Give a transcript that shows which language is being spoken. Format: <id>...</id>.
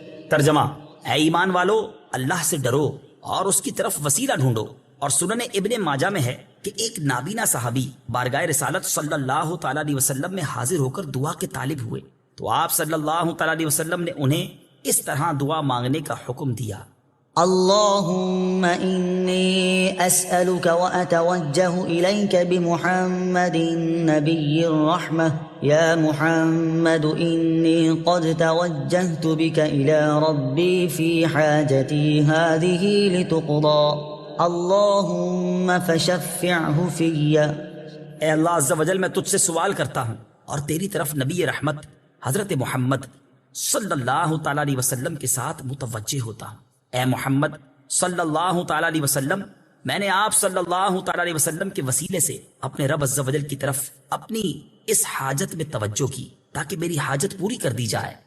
<ur>ترجمہ، اے ایمان والو، اللہ سے ڈرو اور اس کی طرف وسیلہ ڈھونڈو۔ اور سنن ابن ماجہ میں ہے کہ ایک نابینا صحابی بارگاہ رسالت صلی اللہ تعالیٰ علیہ وسلم میں حاضر ہو کر دعا کے طالب ہوئے، تو آپ صلی اللہ تعالیٰ علیہ وسلم نے انہیں اس طرح دعا مانگنے کا حکم دیا۔</ur> <ar>اللهم إني أسألك وأتوجه إليك بمحمد نبي الرحمة يا محمد إني قد توجهت بك إلى ربي في حاجتي هذه لتقضى اللهم فشفعه في.</ar> <ur>اے اللہ عز و جل، میں تجھ سے سوال کرتا ہوں اور تیری طرف نبی رحمت حضرت محمد صلی اللہ تعالیٰ علیہ وسلم کے ساتھ متوجہ ہوتا ہوں. اے محمد صلی اللہ تعالیٰ علیہ وسلم، میں نے آپ صلی اللہ تعالیٰ علیہ وسلم کے وسیلے سے اپنے رب عز و جل کی طرف اپنی اس حاجت میں توجہ کی تاکہ میری حاجت پوری کر دی جائے.</ur>